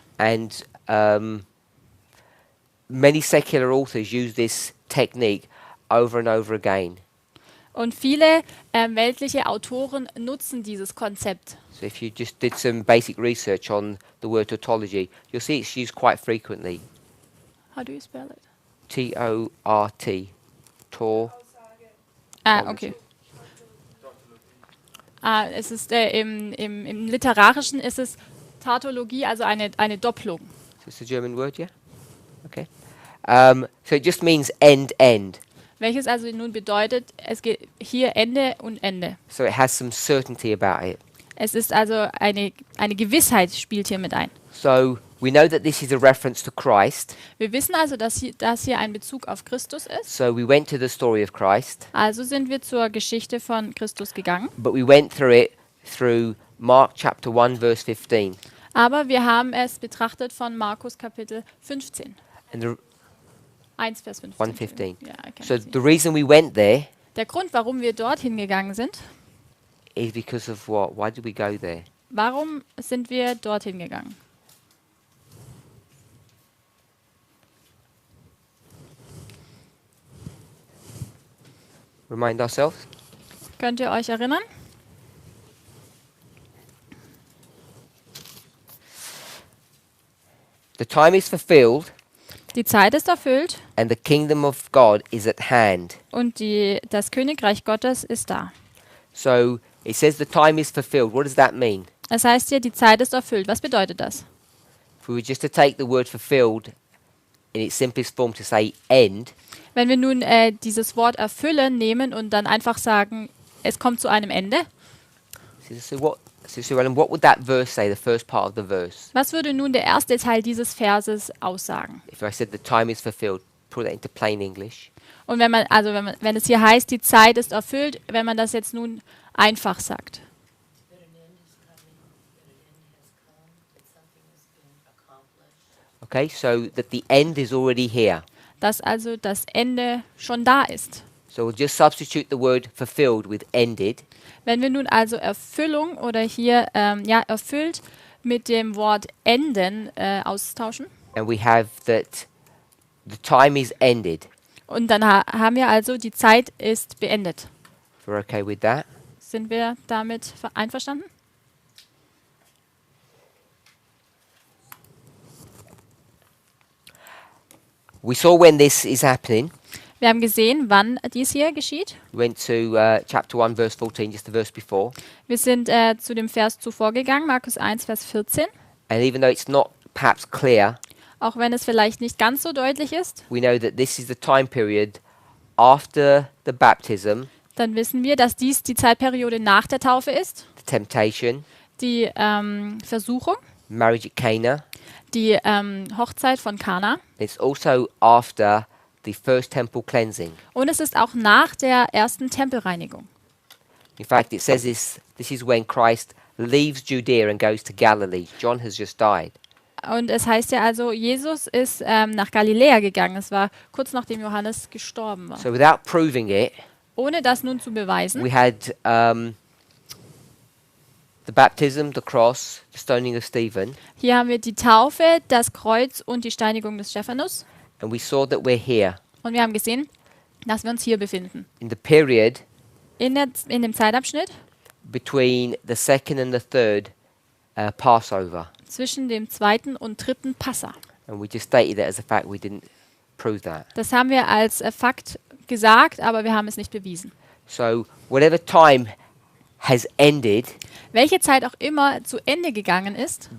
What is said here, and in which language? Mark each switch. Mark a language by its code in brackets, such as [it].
[en] And many secular authors use this technique over and over again. [de] Und viele weltliche Autoren nutzen dieses Konzept. [en] So if you just did some basic research on the word tautology, you'll see it's used quite frequently. How do you spell it? T-O-R-T. Tor. Okay. [de] Es ist im Literarischen ist es Tautologie, also eine Doppelung. [en] So it's a German word, yeah? Okay. So it just means end, end. [de] Welches also nun bedeutet, es geht hier Ende und Ende. [en] So it has some certainty about it. [de] Es ist also eine Gewissheit spielt hier mit ein. [en] So we know that this is a reference to Christ. [de] Wir wissen also, dass das hier ein Bezug auf Christus ist. [en] So we went to the story of Christ, [de] Also sind wir zur Geschichte von Christus gegangen. [en] but we went through it through Mark chapter 1 verse 15. [de] Aber wir haben es betrachtet von Markus Kapitel 15. [en] And the [de] 1 Vers 15. [en] 1:15. Ja, I can So see. the reason we went there [de] Der Grund, warum wir dorthin gegangen sind, [en] is because of what? Why did we go there? [de] warum sind wir dorthin gegangen? [en] Remind ourselves. [de] Könnt ihr euch erinnern? [en] The time is fulfilled [de] Die Zeit ist erfüllt [en] and the kingdom of God is at hand. [de] und das Königreich Gottes ist da. [en] So it says the time is fulfilled. What does that mean? [de] Es heißt hier, die Zeit ist erfüllt. Was bedeutet das? [en] If we were just to take the word fulfilled in its simplest form to say end, [de] Wenn wir nun dieses Wort erfüllen nehmen und dann einfach sagen, es kommt zu einem Ende, [en] so Alan, what would that verse say, the first part of the verse? [de] was würde nun der erste Teil dieses Verses aussagen? [en] If I said the time is fulfilled, put that into plain English. [de] Und wenn es hier heißt, die Zeit ist erfüllt, wenn man das jetzt nun einfach sagt. [en] That an end is coming, that an end has come, that something has been accomplished. Okay, so that the end is already here. [de] Dass also das Ende schon da ist. [en] So we'll just substitute the word fulfilled with ended. [de] Wenn wir nun also Erfüllung oder hier erfüllt mit dem Wort enden austauschen [en] And we have that the time is ended. [de] und dann haben wir also, die Zeit ist beendet. [en] If we're okay with that. [de] Sind wir damit einverstanden? [en] We saw when this is happening. [de] Wir haben gesehen, wann dies hier geschieht. [en] We went to chapter 1, verse 14, just the verse before. [de] Wir sind zu dem Vers zuvor gegangen, Markus 1, Vers 14. [en] And even though it's not perhaps clear, [de] Auch wenn es vielleicht nicht ganz so deutlich ist, [en] we know that this is the time period after the baptism, [de] dann wissen wir, dass dies die Zeitperiode nach der Taufe ist, [en] the temptation, [de] die Versuchung, [en] marriage at Cana. [de] die Hochzeit von Kana. [en] It's also after the first temple cleansing. [de] Und es ist auch nach der ersten Tempelreinigung. [en] In fact, it says this is when Christ leaves Judea and goes to Galilee. John has just died. [de] Und es heißt ja also, Jesus ist nach Galiläa gegangen. Es war kurz nachdem Johannes gestorben war. [en] So without proving it, [de] Ohne das nun zu beweisen, [en] we had the baptism, the cross, the stoning of Stephen, [de] hier haben wir die Taufe, das Kreuz und die Steinigung des Stephanus. [en] and we saw that we're here [de] Und wir haben gesehen, dass wir uns hier befinden. [en] in the period [de] In dem Zeitabschnitt [en] between the second and the third Passover. [de] zwischen dem zweiten und dritten Passa. [en] And we just stated that as a fact. We didn't prove that. [de] Das haben wir als Fakt gesagt, aber wir haben es nicht bewiesen. [en] So whatever time has ended, [de] Welche Zeit auch immer zu Ende gegangen ist,